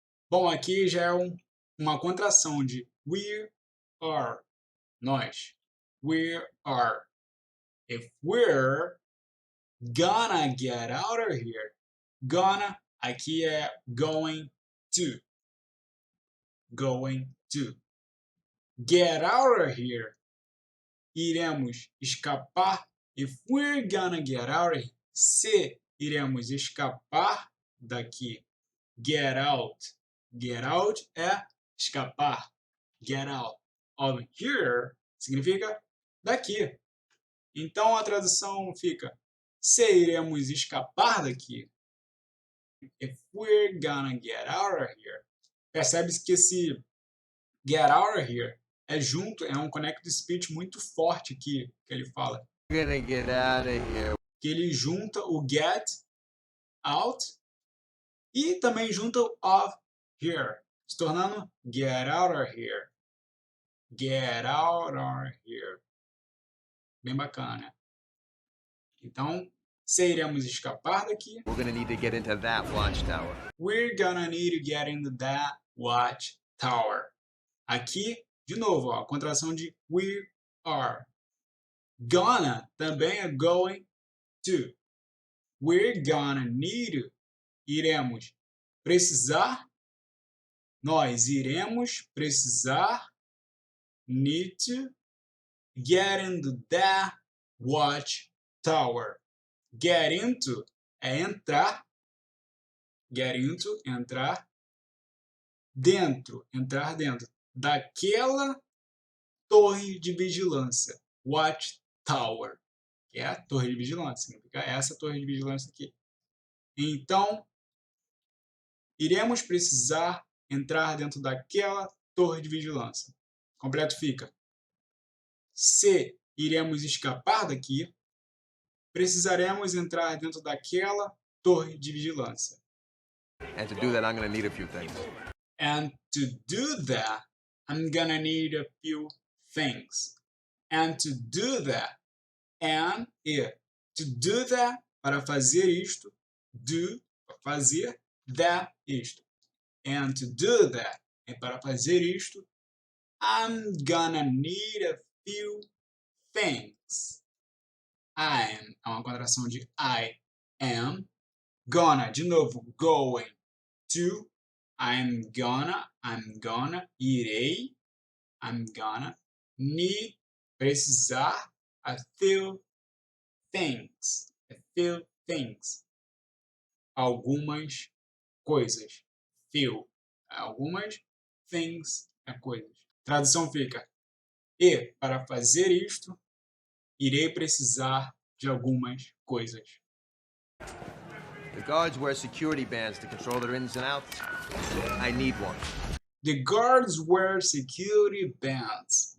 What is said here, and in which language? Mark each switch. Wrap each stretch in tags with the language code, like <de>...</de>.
<pt>Bom, aqui já é uma contração de</pt> <en>we are,</en> <pt>nós.</pt> <en>We are. If we're gonna get out of here. Gonna,</en> <pt>aqui é</pt> <en>going to. Going to. Get out of here.</en> <pt>Iremos escapar.</pt> <en>If we're gonna get out of here.</en> <pt>Se iremos escapar daqui.</pt> <en>Get out. Get out</en> <pt>é escapar.</pt> <en>Get out of here</en> <pt>significa daqui. Então a tradução fica: se iremos escapar daqui.</pt> <en>If we're gonna get out of here.</en> <pt>Percebe-se que esse</pt> <en>get out of here</en> <pt>é junto, é um</pt> <en>connected speech</en> <pt>muito forte aqui que ele fala.</pt> <en>We're gonna get out of here. Que ele junta o get out e também junta o of here, se tornando get out of here. Get out of here.</en> <pt>Bem bacana, né? Então, se iremos escapar daqui.</pt> <en>We're gonna need to get into that watchtower. We're gonna need to get into that watchtower.</en> <pt>Aqui, de novo, ó, a contração de</pt> <en>we are. Gonna</en> <pt>também é</pt> <en>going to. We're gonna need to.</en> <pt>Iremos precisar. Nós iremos precisar.</pt> <en>Need to get into that watchtower. Get into</en> <pt>é entrar.</pt> <en>Get into,</en> <pt>entrar. Dentro, entrar dentro. Daquela torre de vigilância. Watchtower. Que é a torre de vigilância. Significa essa torre de vigilância aqui. Então, iremos precisar entrar dentro daquela torre de vigilância. Completo fica. Se iremos escapar daqui, precisaremos entrar dentro daquela torre de vigilância.</pt> <en>And to do that, I'm gonna need a few things. And to do that, I'm gonna need a few things. And to do that, and e. To do that,</en> <pt>para fazer isto. Do, para fazer. That, isto.</pt> <en>And to do that,</en> <pt>é para fazer isto.</pt> <en>I'm gonna need a few things.</en> <pt>I'm é uma contração de</pt> <en>I am. Gonna,</en> <pt>de novo,</pt> <en>going to. I'm gonna,</en> <pt>irei.</pt> <en>I'm gonna need,</en> <pt>precisar,</pt> <en>a few things. A few things.</en> <pt>algumas coisas. Few. Algumas</pt> <en>things</en> <pt>é coisas. Tradução fica: e para fazer isto, irei precisar de algumas coisas.</pt> <en>The guards wear security bands to control their ins and outs. I need one. The guards wear security bands.</en>